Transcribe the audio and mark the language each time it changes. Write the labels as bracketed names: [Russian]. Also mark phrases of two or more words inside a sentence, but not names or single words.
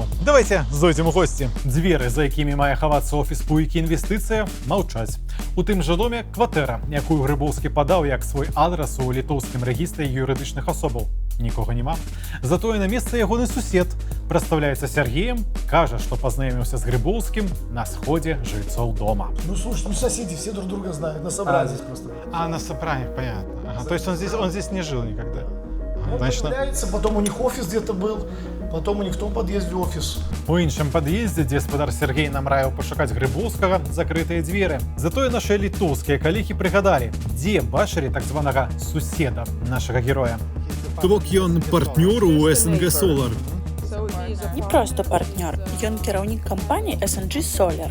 [Belarusian] Давайте зойдзем у госці. Дзверы, за якімі мае хавацца офіс Пуйкі інвестыцыя, маўчаць. У тым жа доме кватэра, якую Грыбоўскі падаў як свой адрас у літоўскім рэгістры юрыдычных асобаў. Нікога няма. Затое на месцы ягоны сусед прадстаўляецца Сергеем, кажа, што пазнаёміўся з Грыбоўскім на сходзе жильцоў дома. [Russian] Ну, слушай, соседи все друг друга знают, на собрании здесь просто. На собрании, понятно. Ага, то есть он здесь не жил никогда? Он появляется, потом у них офис где-то был, потом у них в том подъезде офис. [Belarusian] У іншым пад'ездзе, дзе спадар Сергей нам раіў пашукаць Грыбоўскага, закрытыя дзверы. Затое нашыя літоўскія калегі прыгадалі, дзе бачылі так званага суседа нашага героя. То бок ён партнёр у СНГ Solar. Не проста партнёр, ён кіраўнік кампаніі SNG Solar.